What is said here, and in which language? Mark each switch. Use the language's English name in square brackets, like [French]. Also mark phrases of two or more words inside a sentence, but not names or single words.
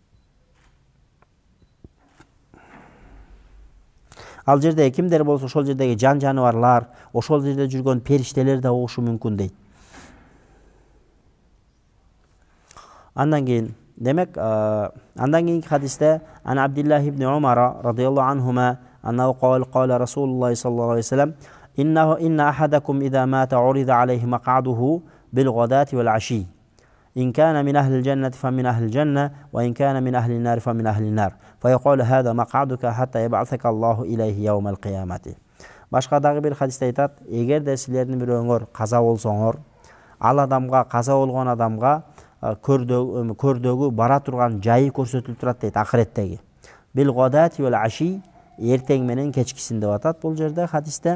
[Kyrgyz] Ал жерде кимдер болсо, ошол жердеги жан жаныбарлар, ошол жерде жүргөн периштелер да угушу мүмкүн дейт. Андан кийин, демек, андан кийинки хадисте [Arabic] عن عبد الله بن عمر رضي الله عنهما أنه قال رسول الله صلى الله عليه وسلم: "إن أحدكم إذا مات عرض عليه مقعده بالغداة والعشي. إن كان من أهل الجنة فمن أهل الجنة وإن كان من أهل النار فمن أهل النار. فيقول هذا مقعدك حتى يبعثك الله إليه يوم القيامة." [Kyrgyz] Башка дагы бир хадисте айтат: "Эгерде силердин бирөөңөр каза болсоңор, ал адамга, каза болгон адамга көрдөгү бара турган жайы көрсөтүлүп турат дейт акыреттеги. [Arabic] بالغداة والعشي, [Kyrgyz] эртең менен кечкисин деп атат бул жерде хадисте.